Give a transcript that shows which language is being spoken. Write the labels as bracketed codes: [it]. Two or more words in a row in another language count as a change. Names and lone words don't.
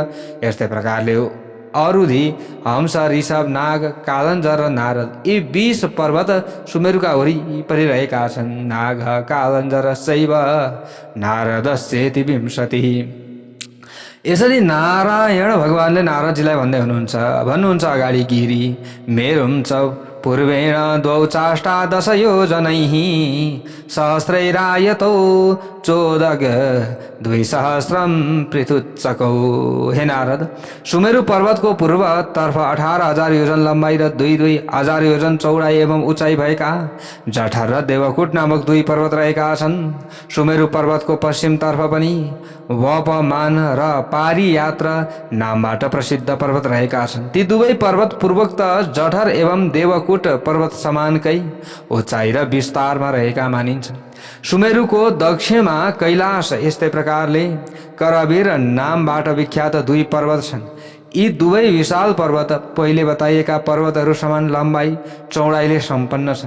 [ne] यस्तै प्रकारले अरुधि, हंस, ऋषभ, नाग, कालंजर र नारद यी 20 पर्वत सुमेरुका वरिपरि रहेका छन्। [sa] नाग कालंजर शैव नारदस्येति 20। [ne] यसरी नारायण भगवानले नारदजीलाई भन्दै भन्नुहुन्छ अगाडि [sa] गिरी मेरुं च पूर्वेण द्वौ चाष्टादश योजनैः सहस्रैरायतौ 14,200 पृथुच्चकौ। [ne] हे नारद, सुमेरु पर्वतको पूर्वतर्फ 18,000 योजन लम्बाई र 2,000 योजन चौडाई एवं उचाइ भएका जठर र देवकुट नामक 2 पर्वत रहेका छन्। सुमेरु पर्वतको पश्चिमतर्फ पनि वपमान र पारियात्र नामबाट प्रसिद्ध पर्वत रहेका छन्। ती दुवै पर्वत पूर्वोक्त जठर एवं देवकुट पर्वत समानकै उचाइ र विस्तारमा रहेका मानिन्छन्। सुमेरुको दक्षिणमा कैलाश यस्तै प्रकारले करवीर नामबाट विख्यात 2 पर्वत छन्। यी दुवै विशाल पर्वत पहिले बताइएका पर्वतहरू समान लम्बाई चौडाइले सम्पन्न छन्।